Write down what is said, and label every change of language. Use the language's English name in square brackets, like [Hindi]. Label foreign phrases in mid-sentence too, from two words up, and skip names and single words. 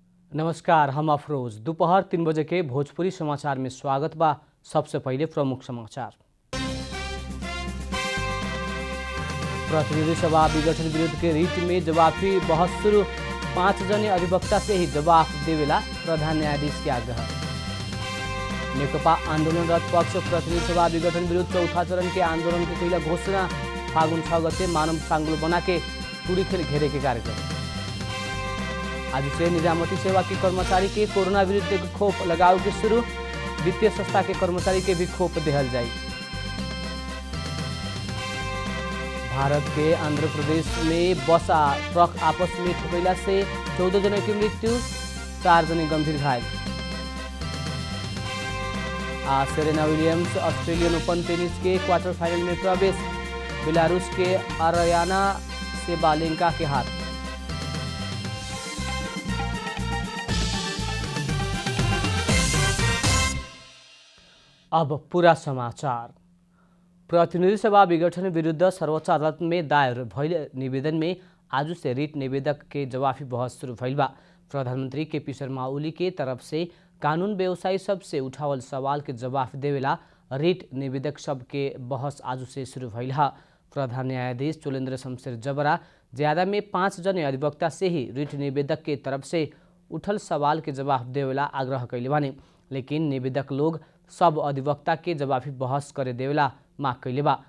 [Bhojpuri] नमस्कार, हम अफरोज। दोपहर 3 बजे के भोजपुरी समाचार में स्वागत बा। सबसे पहले प्रमुख समाचार। प्रतिनिधि सभा विघटन विरुद्ध के रिट में जवाबी बहस शुरू। 5 जने अधिवक्ता से ही जवाब देवेला प्रधान न्यायाधीश के आग्रह। नेकपा आंदोलनरत पक्ष प्रतिनिधि सभा विघटन विरुद्ध चौथा चरण के आंदोलन के कैला घोषणा। फागुन 6 गते मानव सांगलो बना के टुरीखेल घेरे के कार्यक्रम। आज से निजामती सेवा के कर्मचारी के कोरोना विरुद्ध खोप लगाव के शुरू। वित्तीय संस्था के कर्मचारी के भी खोप देहल जाए। भारत के आंध्र प्रदेश में बस आ ट्रक आपस में ठोकैला से 14 जने की मृत्यु, 4 जने गंभीर घायल। सेरेना विलियम्स ऑस्ट्रेलियन ओपन टेनिस के क्वार्टर फाइनल में प्रवेश। बेलारूस के अरयाना सेबालेंका के हाथ। अब पूरा समाचार। प्रतिनिधि सभा विघटन विरुद्ध सर्वोच्च अदालत में दायर भइल निवेदन में आज से रिट निवेदक के जवाफी बहस शुरू भइल बा। प्रधानमंत्री केपी शर्मा ओली के तरफ से कानून व्यवसायी सब से उठावल सवाल के जवाब देवेला रिट निवेदक सब के बहस आज से शुरू भइल है। प्रधान न्यायाधीश चोलेन्द्र शमशेर जबरा ज्यादा में 5 जने अधिवक्ता से ही रिट निवेदक के तरफ से उठल सवाल के जवाब देवेला आग्रह कैले बानी, लेकिन निवेदक लोग सब अधिवक्ता के जवाबी बहस करे देवेला माग कैले बा।